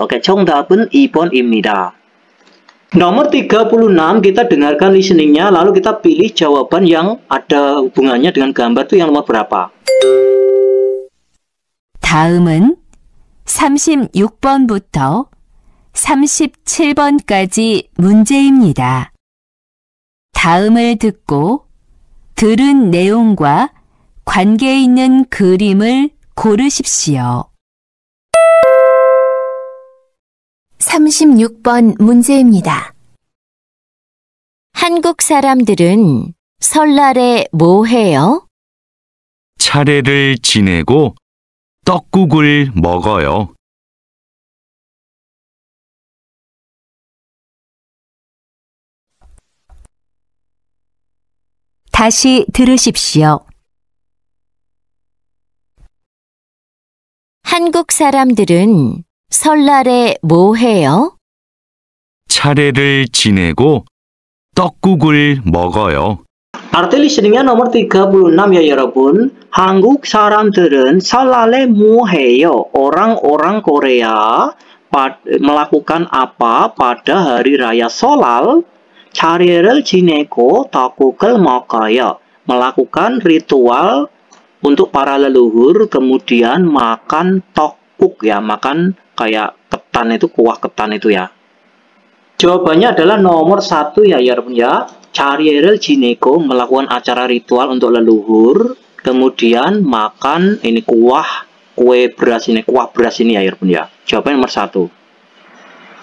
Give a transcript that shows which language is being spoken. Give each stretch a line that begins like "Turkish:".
Korean: Oke, 정답은 2번입니다.
Indonesian: Nomor 36 kita dengarkan listeningnya, lalu kita pilih jawaban yang ada hubungannya dengan gambar itu yang nomor berapa?
Korean: 다음은 36번부터 37번까지 문제입니다. 다음을 듣고 들은 내용과 관계 있는 그림을 고르십시오. 36번 문제입니다. 한국 사람들은 설날에 뭐 해요? 차례를 지내고 떡국을 먹어요. 다시 들으십시오. 한국 사람들은 설날에 뭐 해요? 차례를 지내고 떡국을 먹어요.
Indonesian: Arti listeningnya nomor 36 ya 여러분.
Korean: 한국 사람들은 설날에 뭐 해요?
Indonesian: Orang-orang Korea melakukan apa pada hari raya Sholal?
Korean: 차례를 지내고 떡국을 먹어요.
Indonesian: Melakukan ritual untuk para leluhur, kemudian makan tokguk ya, makan kayak ketan itu, kuah ketan itu ya. Jawabannya adalah nomor 1 ya 여러분 ya.
Korean: 차례를 지내고,
Indonesian: melakukan acara ritual untuk leluhur, kemudian makan ini kuah beras ini ya 여러분 ya. Jawabannya nomor 1.